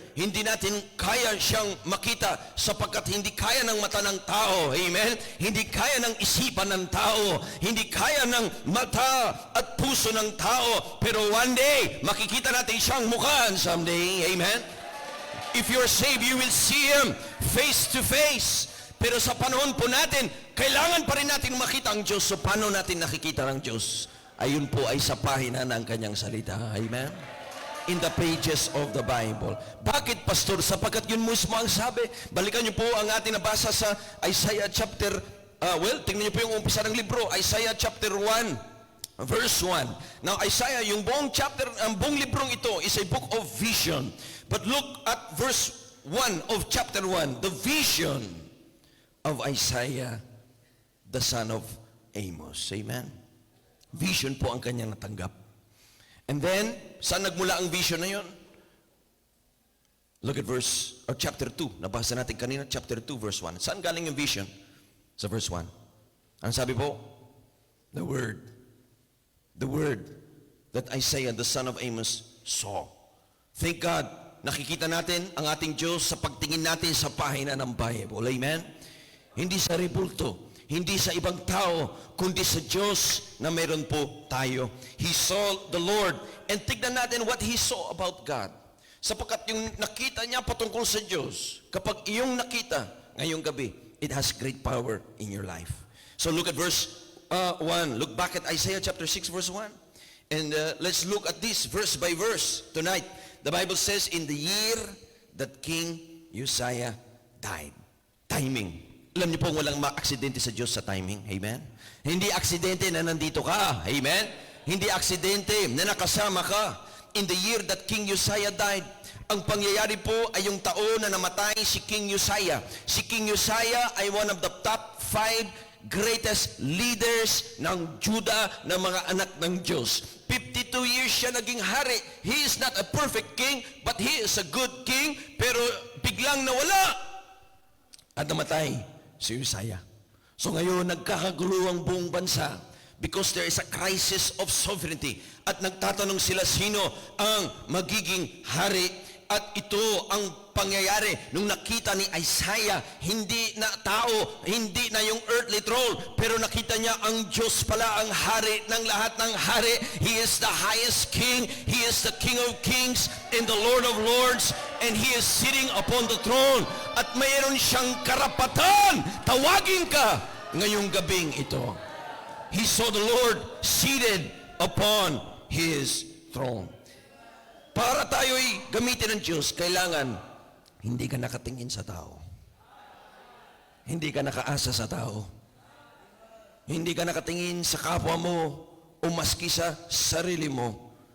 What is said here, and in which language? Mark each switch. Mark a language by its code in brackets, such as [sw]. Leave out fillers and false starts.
[tl] Hindi natin kaya siyang makita sapagkat hindi kaya ng mata ng tao. Amen? Hindi kaya ng isipan ng tao. Hindi kaya ng mata at puso ng tao. Pero [en] one day, [tl] makikita natin siyang mukhaan [en] someday. [tl] Amen? [en] If you're saved, you will see Him face to face. [tl] Pero sa panahon po natin, kailangan pa rin natin makita ang Diyos. So paano natin nakikita ng Diyos? Ayun po ay sa pahina ng Kanyang salita. Amen? [en] In the pages of the Bible. [tl] Bakit, Pastor? Sapagkat yun mismo ang sabi. Balikan niyo po ang ating nabasa sa Isaiah chapter, tingnan niyo po yung umpisa ng libro, Isaiah chapter 1, verse 1. Now, Isaiah, yung buong chapter, ang buong librong ito [en] is a book of vision. But look at verse 1 of chapter 1, the vision of Isaiah, the son of Amos. Amen? [tl] Vision po ang kanyang natanggap. [en] And then, [tl] saan nagmula ang vision na yun? [en] Look at chapter 2. [tl] Nabasa natin kanina, [en] chapter 2, verse 1. [tl] Saan galing yung vision? Sa verse 1. Ang sabi po? [en] The word. The word that Isaiah, the son of Amos, saw. Thank God, [tl] nakikita natin ang ating Diyos sa pagtingin natin sa pahina ng Bible. Amen? Hindi sa rebulto. Hindi sa ibang tao, kundi sa Diyos na meron po tayo. [en] He saw the Lord. And [tl] tignan natin [en] what he saw about God. [tl] Sapagkat yung nakita niya patungkol sa Diyos, kapag iyong nakita ngayong gabi, [en] it has great power in your life. So look at verse 1. Look back at Isaiah chapter 6, verse 1. And let's look at this verse by verse tonight. The Bible says, in the year that King Uzziah died. Timing. [tl] Alam niyo po walang ma-aksidente sa Diyos sa timing. Amen? Hindi aksidente na nandito ka. Amen? Hindi aksidente na nakasama ka. [en] In the year that King Uzziah died, [tl] ang pangyayari po ay yung taon na namatay si King Uzziah. Si King Uzziah ay [en] one of the top 5 greatest leaders [tl] ng Judah na mga anak ng Diyos. 52 years siya naging hari. [en] He is not a perfect king, but he is a good king. [tl] Pero biglang nawala at namatay si Uzziah. So ngayon, nagkakagulo ang buong bansa [en] because there is a crisis of sovereignty. [tl] At nagtatanong sila sino ang magiging hari. At ito ang pangyayari nung nakita ni Isaiah, hindi na tao, hindi na yung [en] earthly throne, [tl] pero nakita niya ang Diyos pala ang hari ng lahat ng hari. [en] He is the highest king, He is the King of kings and the Lord of lords, and He is sitting upon the throne. [tl] At mayroon siyang karapatan, tawagin ka ngayong gabing ito. [en] He saw the Lord seated upon His throne. [tl] Para tayo'y gamitin ng Diyos, kailangan hindi ka nakatingin sa tao. Hindi ka nakaasa sa tao. Hindi ka nakatingin sa kapwa mo o maski sa sarili mo.